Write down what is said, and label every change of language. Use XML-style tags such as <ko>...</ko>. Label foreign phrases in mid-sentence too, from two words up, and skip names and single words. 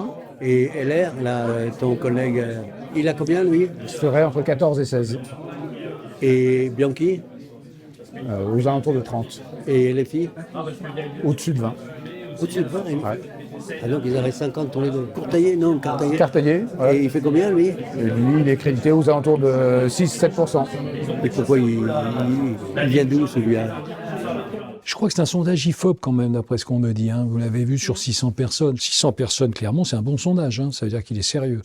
<fr>Et LR, là, ton collègue, il a combien, lui? Je serais entre 14 et 16. Et Bianchi? Aux alentours de 30. Et les filles? Au-dessus de 20. Au-dessus de 20, oui. Ouais. Ah donc ils auraient 50 tous les deux. Courtaillé, non, Cartaillé. Cartaillé, ouais. Et il fait combien, lui? Et lui, il est crédité aux alentours de 6-7%. Et pourquoi il vient d'où, celui-là? Je crois que c'est un sondage IFOP quand même, d'après ce qu'on me dit. Hein. Vous l'avez vu sur 600 personnes. 600 personnes, clairement, c'est un bon sondage. Hein. Ça veut dire qu'il est sérieux.</fr>